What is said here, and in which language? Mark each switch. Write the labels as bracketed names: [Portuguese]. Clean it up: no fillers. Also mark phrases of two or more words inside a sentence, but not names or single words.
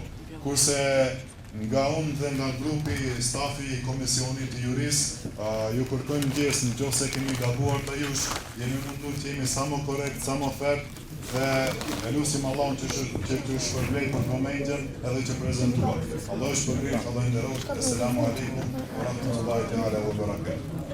[Albanian] Kurse nga unë dhe nga grupi stafi I komisionit të juris, ju kërkojmë ndjesë në qoftë se kemi gabuar të jush, jemi mundu të jemi sa më korekt, sa më fert, dhe e lusim Allahun që të shpërblej për vëmendjen edhe që prezentuar. Allah shpërblej, Allah nderoj, [Arabic] السلام عليكم ورحمة الله تعالى وبركاته.